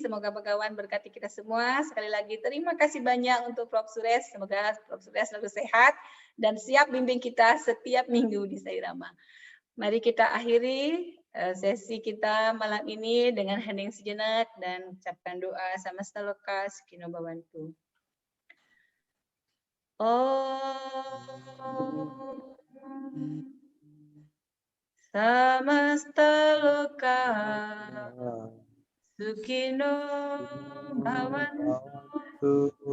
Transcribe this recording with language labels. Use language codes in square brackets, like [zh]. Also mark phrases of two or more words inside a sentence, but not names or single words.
[id] Semoga Bagawan berkati kita semua. Sekali lagi terima kasih banyak untuk Prof. Suresh. Semoga Prof. Suresh selalu sehat dan siap bimbing kita setiap minggu di Sairama. Mari kita akhiri sesi kita malam ini dengan hening sejenak dan ucapkan doa [sa] समस्त लोक सुखिनो भवन्तु. समस्त लोक सुखिनो भवन्तु.